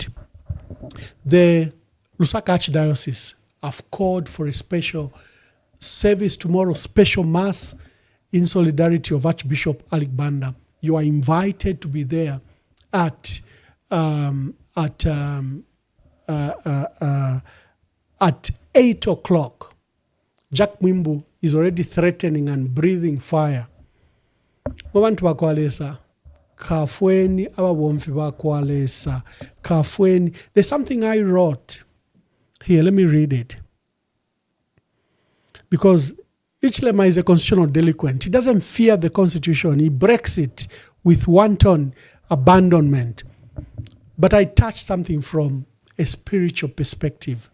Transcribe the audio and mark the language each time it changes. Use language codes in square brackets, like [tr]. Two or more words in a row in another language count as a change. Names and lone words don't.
[en] The Lusaka Archdiocese have called for a special service tomorrow, special mass in solidarity of Archbishop Alik Banda. You are invited to be there at 8 o'clock. Jack Mwimbu is already threatening and breathing fire. [bem] Wabantu bakwalesa kafweni ababomfi bakwalesa kafweni. [en] There's something I wrote here. Let me read it. Because Ichilema is a constitutional delinquent. He doesn't fear the constitution. He breaks it with wanton abandonment. But I touched something from a spiritual perspective.